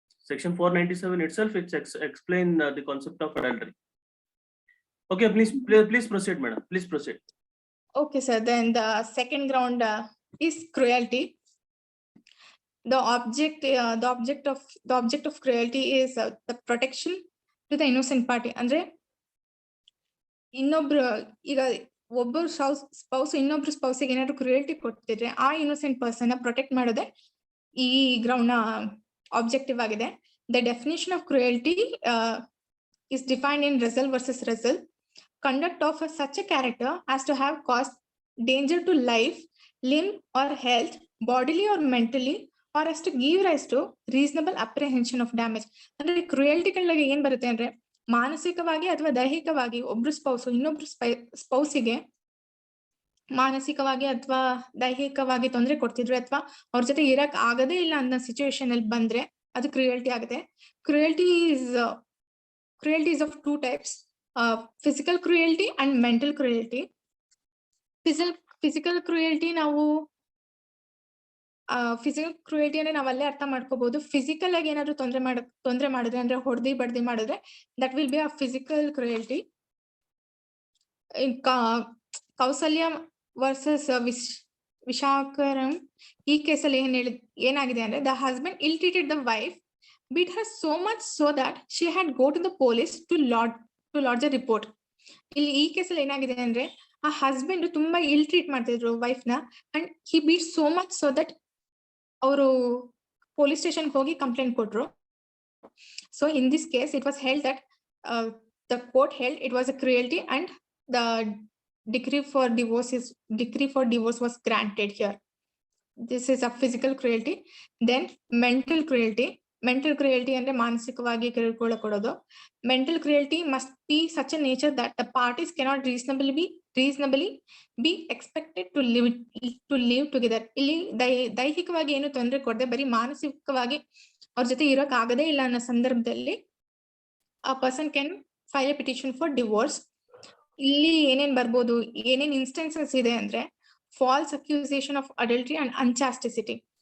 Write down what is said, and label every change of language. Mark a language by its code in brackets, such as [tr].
[en] Section 497 itself, it's explain the concept of adultery. Okay, please proceed, madam. Please proceed. Okay, sir. Then the second ground is cruelty. The object of cruelty is the protection to the innocent party. [kn] Andre ಇನ್ನೊಬ್ರು ಈಗ ಒಬ್ಬರು spouse ಇನ್ನೊಬ್ರು ಸ್ಪೌಸಿಗೆ ಏನಾದ್ರು cruelty ಕೊಡ್ತಿದ್ರೆ ಆ innocent person protect ಮಾಡೋದೇ ಈ ground ನ objective ಆಗಿದೆ. [en] The definition of cruelty is defined in Russell versus Russell. Conduct of such a character as to have caused danger to life, limb or health, bodily or mentally, or as to give rise to reasonable apprehension of damage. [kn] ಅಂದ್ರೆ cruelty ಗಳಿಗೆ ಏನ್ ಬರುತ್ತೆ ಅಂದ್ರೆ ಮಾನಸಿಕವಾಗಿ ಅಥವಾ ದೈಹಿಕವಾಗಿ ಒಬ್ರು spouse ಇನ್ನೊಬ್ರು ಸ್ಪೌಸಿಗೆ ಮಾನಸಿಕವಾಗಿ ಅಥವಾ ದೈಹಿಕವಾಗಿ ತೊಂದರೆ ಕೊಡ್ತಿದ್ರೆ ಅಥವಾ ಅವ್ರ ಜೊತೆ ಇರಕ್ ಆಗದೇ ಇಲ್ಲ ಅನ್ನೋ ಸಿಚುವೇಶನ್ ಅಲ್ಲಿ ಬಂದ್ರೆ ಅದು ಕ್ರುಯಲ್ಟಿ ಆಗುತ್ತೆ. [en] Cruelty is of two types, physical cruelty and mental cruelty. Physical cruelty [kn] ನಾವು ಫಿಸಿಕಲ್ ಕ್ರೂಯಲ್ಟಿ ಅಂದ್ರೆ ನಾವ್ ಅಲ್ಲೇ ಅರ್ಥ ಮಾಡ್ಕೋಬಹುದು. ಫಿಸಿಕಲ್ ಆಗಿ ಏನಾದ್ರು ತೊಂದ್ರೆ ಮಾಡಿದ್ರೆ ಅಂದ್ರೆ ಹೊಡೆದಿ ಬಡ್ದಿ ಮಾಡಿದ್ರೆ [en] That will be a physical cruelty. Kausalya versus Vishakharam, [kn] ಈ ಕೇಸಲ್ಲಿ ಏನಾಗಿದೆ ಅಂದ್ರೆ [en] The husband ill treated the wife, beat her so much so that she had go to the police to lodge a report. [kn] ಇಲ್ಲಿ ಈ ಕೇಸಲ್ಲಿ ಏನಾಗಿದೆ ಅಂದ್ರೆ ಆ ಹಸ್ಬೆಂಡ್ ತುಂಬಾ ಇಲ್ ಟ್ರೀಟ್ ಮಾಡ್ತಿದ್ರು ವೈಫ್ ನ, [en] and he beat so much so that [kn] ಅವರು ಪೊಲೀಸ್ ಸ್ಟೇಷನ್ ಹೋಗಿ ಕಂಪ್ಲೇಂಟ್ ಕೊಟ್ರು. [en] So in this case it was held that the court held it was a cruelty and the decree for divorce was granted here. This is a physical cruelty. Then mental cruelty [kn] ಅಂದ್ರೆ ಮಾನಸಿಕವಾಗಿ ಕಿರುಕುಳ ಕೊಡೋದು. [en] Mental cruelty must be such a nature that the parties cannot reasonably be expected to live together. [kn] ಇಲ್ಲಿ ದೈಹಿಕವಾಗಿ ಏನು ತೊಂದರೆ ಕೊಡದೆ ಬರೀ ಮಾನಸಿಕವಾಗಿ ಅವ್ರ ಜೊತೆ ಇರೋಕ್ ಆಗದೇ ಇಲ್ಲ ಅನ್ನೋ ಸಂದರ್ಭದಲ್ಲಿ [en] a person can file a petition for divorce. [kn] ಇಲ್ಲಿ ಏನೇನ್ ಬರ್ಬೋದು, ಏನೇನ್ ಇನ್ಸ್ಟೆನ್ಸಸ್ ಇದೆ ಅಂದ್ರೆ [en] False accusation of adultery and unchastity.